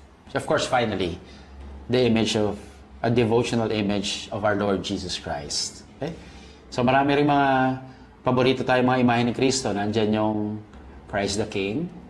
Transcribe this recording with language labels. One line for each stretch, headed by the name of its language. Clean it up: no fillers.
English: Of course, finally, the image of, a devotional image of our Lord Jesus Christ. Okay?
Filipino: So marami rin mga paborito tayo mga imahe ni Kristo. Nandyan yung Christ the King.